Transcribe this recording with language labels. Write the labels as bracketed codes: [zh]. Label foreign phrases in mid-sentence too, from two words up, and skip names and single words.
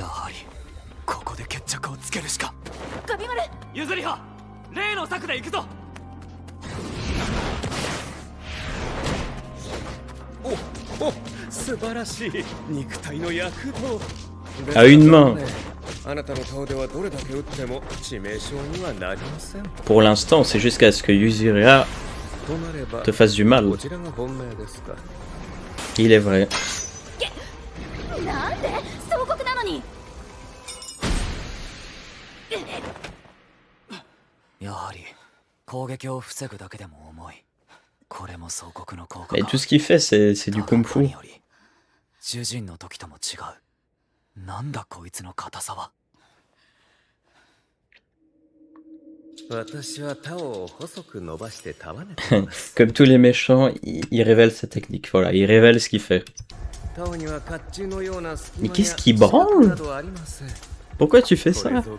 [fr] À une main. Pour l'instant, c'est jusqu'à ce que Yuzira te fasse du mal. Il est vrai. [ja] なんで総国なのに。やはり攻撃を防ぐだけでも重い。これも総国の効果か。 [fr] Et tout ce qu'il fait, c'est du kung fu. [ja] 主人の時とも違う。なんだこいつの硬さは。 [fr] Comme tous les méchants, il révèle sa technique. Voilà, il révèle ce qu'il fait. Mais qu'est-ce qui branle? Pourquoi tu fais ça?